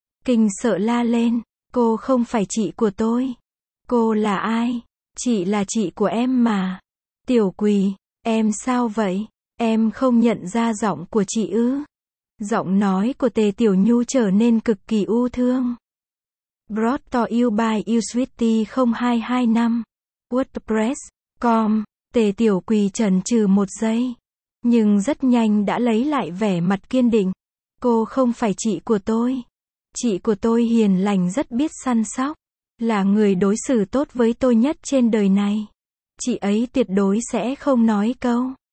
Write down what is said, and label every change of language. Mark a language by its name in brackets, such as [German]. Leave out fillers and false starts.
[Vietnamese] Kinh sợ la lên. Cô không phải chị của tôi. Cô là ai? Chị là chị của em mà. Tiểu Quỳ, em sao vậy? Em không nhận ra giọng của chị ư? Giọng nói của Tề Tiểu Nhu trở nên cực kỳ u thương. [English] Brought to you by youswitty0225.wordpress.com. [Vietnamese] Tề Tiểu Quỳ chần chừ một giây. Nhưng rất nhanh đã lấy lại vẻ mặt kiên định. Cô không phải chị của tôi. Chị của tôi hiền lành rất biết săn sóc. Là người đối xử tốt với tôi nhất trên đời này. Chị ấy tuyệt đối sẽ không nói câu.